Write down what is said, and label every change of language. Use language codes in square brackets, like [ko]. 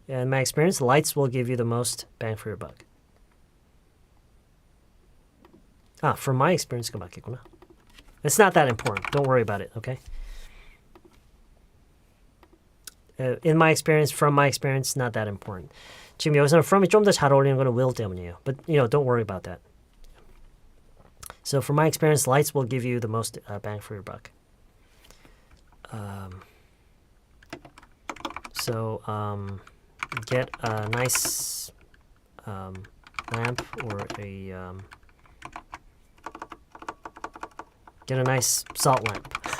[en] In my experience, lights will give you the most bang for your buck. From my experience, [ko] 맞겠구나. [en] It's not that important. Don't worry about it, okay? In my experience, from my experience, not that important. [ko] 지금 여기서는 from이 좀 더 잘 어울리는 거는 will 때문이에요. [en] But, don't worry about that. So from my experience, lights will give you the most bang for your buck. So get a nice lamp or get a nice salt lamp.